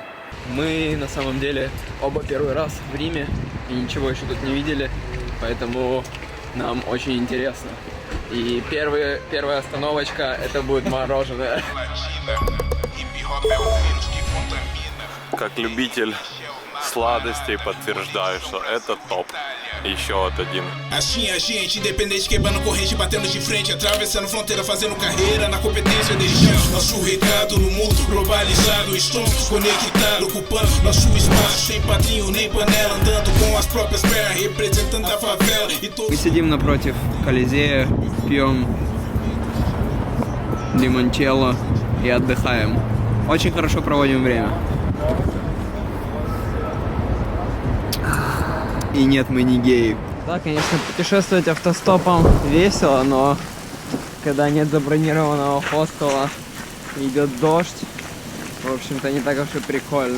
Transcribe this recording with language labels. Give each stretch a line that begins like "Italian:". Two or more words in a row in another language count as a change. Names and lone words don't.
Russian: Мы на самом деле оба первый раз в Риме и ничего еще тут не видели, поэтому нам очень интересно. И первая остановочка это будет мороженое. Как любитель сладостей подтверждаю, что это топ. Еще вот один.
Portuguese: Assim a gente, independente, quebrando corrente, batendo de frente, atravessando fronteira, fazendo carreira na competência, deixando nosso recado no mundo globalizado, estamos conectados, ocupando nosso espaço, sem padrinho nem panela, andando com as próprias pernas, representando a favela e
Russian: Мы сидим напротив Колизея, пьем лимончелло и отдыхаем. Очень хорошо проводим время. И нет, мы не геи. Да, конечно, путешествовать автостопом весело, но когда нет забронированного хостела, идет дождь, в общем-то, не так уж и прикольно.